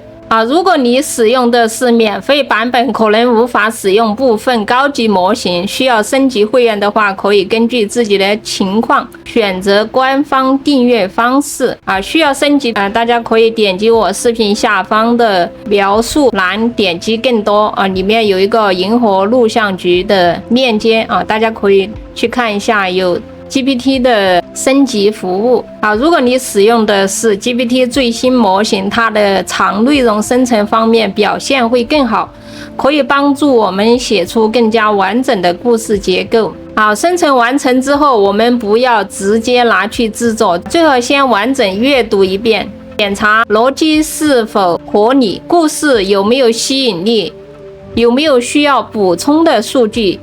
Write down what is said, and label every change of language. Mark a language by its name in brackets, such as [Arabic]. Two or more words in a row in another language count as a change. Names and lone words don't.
[Chinese] 如果你使用的是免費版本，可能無法使用部分高級模型，需要升級會員的話，可以根據自己的情況選擇官方訂閱方式。需要升級大家可以點擊我視頻下方的描述欄，點擊更多裡面有一個銀河錄像局的鏈接大家可以去看一下，有GPT 的升級服務如果你使用的是 GPT 最新模型，它的长內容生成方面表現會更好，可以幫助我們寫出更加完整的故事結構。生成完成之後，我們不要直接拿去製作，最好先完整閱讀一遍，檢查邏輯是否合理，故事有沒有吸引力，有沒有需要補充的數據。